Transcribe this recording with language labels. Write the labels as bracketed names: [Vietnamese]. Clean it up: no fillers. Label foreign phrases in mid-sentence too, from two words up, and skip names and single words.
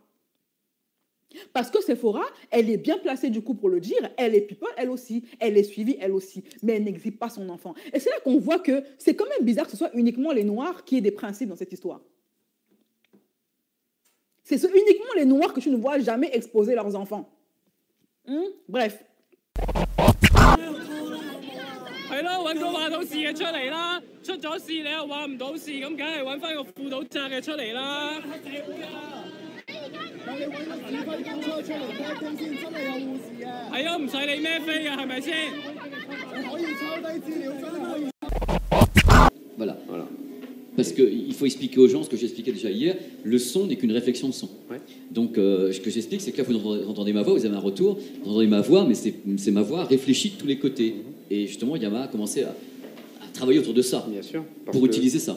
[French] Parce que Sephora, elle est bien placée du coup pour le dire, elle est people, elle aussi, elle est suivie, elle aussi, mais elle n'exhibe pas son enfant. Et c'est là qu'on voit que c'est quand même bizarre que ce soit uniquement les Noirs qui aient des principes dans cette histoire. C'est uniquement les Noirs que tu ne vois jamais exposer leurs enfants. Bref. [Cantonese] 係咯，揾個話到事嘅出嚟啦，出咗事你又話唔到事，咁梗係揾翻個負到責嘅出嚟啦。但你揾個指揮中出嚟開工先，真係有護士啊！係啊，唔使你孭飛嘅，係咪先？你可以抄低資料，真係可以。 [French] Voilà. Parce qu'il faut expliquer aux gens ce que j'expliquais déjà hier, le son n'est qu'une réflexion de son. Ouais. Donc ce que j'explique, c'est que là, vous entendez ma voix, vous avez un retour, vous entendez ma voix, mais c'est ma voix réfléchie de tous les côtés. Et justement, Yamaha a commencé à travailler autour de ça, bien sûr, pour utiliser ça.